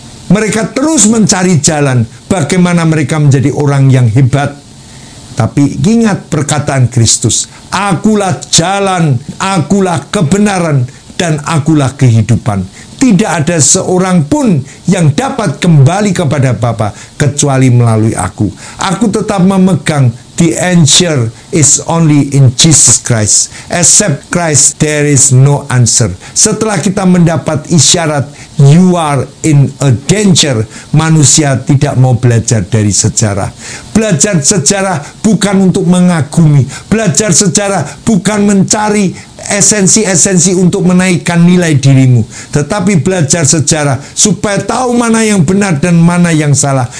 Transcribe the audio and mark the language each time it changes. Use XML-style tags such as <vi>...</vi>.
<id>Mereka terus mencari jalan bagaimana mereka menjadi orang yang hebat. Tapi ingat perkataan Kristus, akulah jalan, akulah kebenaran, dan akulah kehidupan. Tidak ada seorang pun yang dapat kembali kepada Bapa kecuali melalui aku. Aku tetap memegang</id> <en>the answer is only in Jesus Christ. Except Christ, there is no answer.</en> <id>Setelah kita mendapat isyarat,</id> <en>you are in a danger.</en> <id>Manusia tidak mau belajar dari sejarah. Belajar sejarah bukan untuk mengagumi. Belajar sejarah bukan mencari esensi-esensi untuk menaikkan nilai dirimu, tetapi belajar sejarah supaya tahu mana yang benar dan mana yang salah.</id>